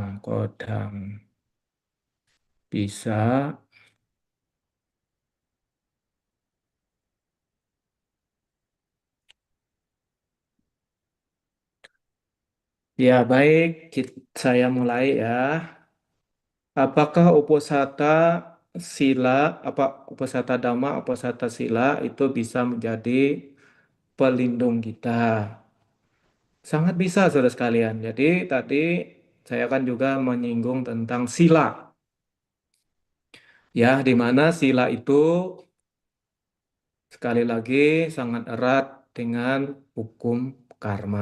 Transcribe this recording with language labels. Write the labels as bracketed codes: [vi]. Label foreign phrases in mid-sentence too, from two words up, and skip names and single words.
[id] Kodang bisa. Ya, baik. Saya mulai ya. Apakah [pi] uposatha sila, uposatha dhamma, uposatha sila [id] itu bisa menjadi pelindung kita? Sangat bisa, saudara sekalian. Jadi tadi saya kan juga menyinggung tentang sila, ya, di mana sila itu sekali lagi sangat erat dengan hukum karma.